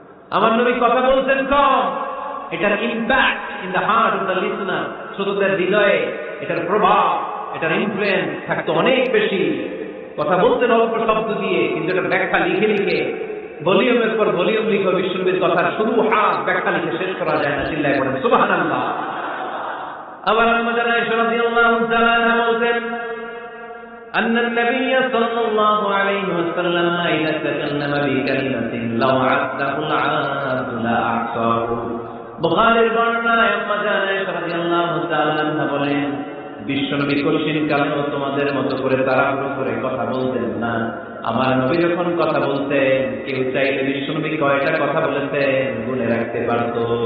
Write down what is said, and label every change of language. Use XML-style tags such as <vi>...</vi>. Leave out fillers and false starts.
<bn>আমার নবী কথা বলতেন কম, এটার</bn> <en>impact in the heart of the listener,</en> <bn>শ্রোতাদের হৃদয়ে এটার প্রভাব, এটার ইনফ্লুয়েন্স থাকতো অনেক বেশি। কথা বলতেন অল্প শব্দ দিয়ে, কিন্তু এটার ব্যাখ্যা লিখে লিখে, ভলিউমের পর ভলিউম লিখে বিশ্বনবীর কথার শুরু হাত ব্যাখ্যা লিখে শেষ করা যায় না। চিল্লায় পড়েন সুবহানাল্লাহ। আবার আম্মা জানা আয়েশা রাদিয়াল্লাহু তাআলা আনহা বলতেন,</bn> <ar>أن النبي صلى الله عليه وسلم إذا تكلم بكلمة لو عده العبد لأحصاه।</ar> <bn>বুখারীর বর্ণনায় আম্মা জানা আয়েশা রাদিয়াল্লাহু তাআলা আনহা বলেন, বিশ্বনবী কঠিন কালেও তোমাদের মতো করে তাড়াহুড়ো করে কথা বলতেন না। আমার নবী যখন কথা বলতেন, কেউ চাইলে বিশ্বনবী কয়টা কথা বলেছেন গুনে রাখতে পারত।</bn>